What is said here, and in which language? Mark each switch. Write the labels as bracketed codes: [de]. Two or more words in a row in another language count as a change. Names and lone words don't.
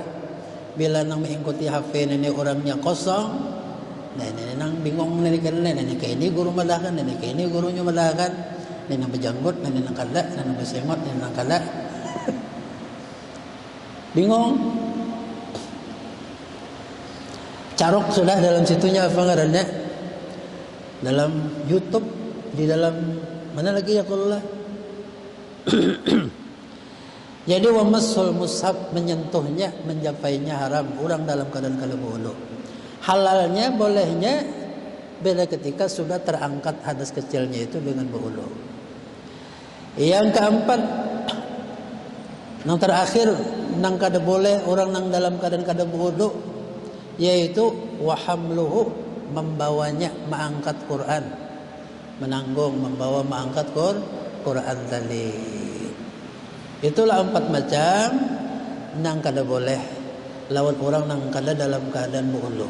[bjn] Bila nang mengikuti HP ini orangnya kosong, ini nang bingung ini kayak ini guru madakan, ini kayak ini gurunya madakan, ini nang berjanggut, ini nang kada, ini nang bersengot, ini nang kada. Bingung. Carok sudah dalam situnya apa ngarannya? Dalam YouTube, di dalam mana lagi ya Allah? Jadi [ar] ومس المصحف, [bjn] menyentuhnya, menjapainya haram. Orang dalam keadaan kalau berwudu. Halalnya, bolehnya beda ketika sudah terangkat hadas kecilnya itu dengan berwudu. Yang keempat, yang terakhir, nang kada boleh orang nang dalam keadaan kada berwudu, yaitu wahamluhu, membawanya, mengangkat Quran, menanggung, membawa, mengangkat Quran tadi. Itulah 4 macam nang kada boleh lawan orang nang kada dalam keadaan berwudu.